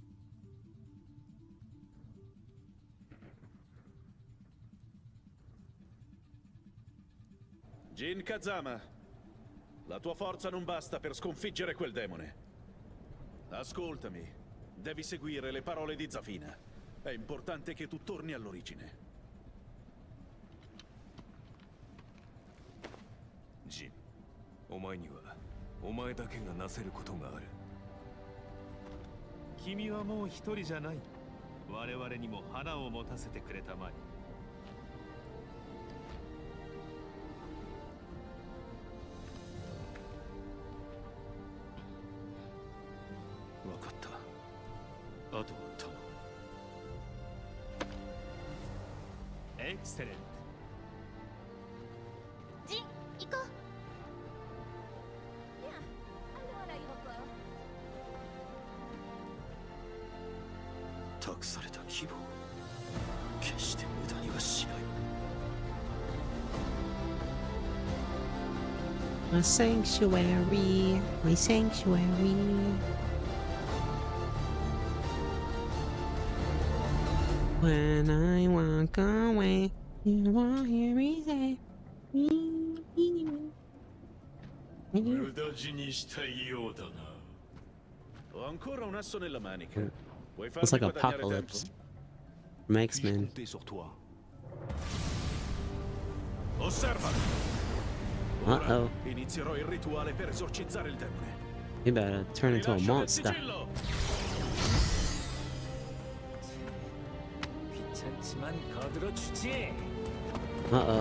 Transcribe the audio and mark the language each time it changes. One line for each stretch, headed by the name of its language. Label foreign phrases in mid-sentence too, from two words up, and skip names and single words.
Italian: Jin Kazama, la tua forza non basta per sconfiggere quel demone. Ascoltami, devi seguire le parole di Zafina. È importante che tu torni all'origine.
Japanese: Jin, お前にはお前だけがなせることがある。君はもう一人じゃない。我々にも花を持たせてくれたまえ。わかった。あとは頼む。エクセレント。
French: ジン、行こう。Viens, allons à l'aéroport.
Japanese: 託された希望、決して無駄にはしない。
English: My sanctuary, my sanctuary. When I walk away, you won't hear me say.
Japanese: 無駄死にしたいようだな。
Italian: Ho ancora un asso nella manica. Vuoi
English: It's
Italian: farmi
English: like
Italian: guadagnare
English: Apocalypse
Italian: tempo?
English: from X-Men.
Italian: Osserva. Uh-oh. Inizierò il rituale per esorcizzare il demone.
English: You better turn into a monster. Uh-oh.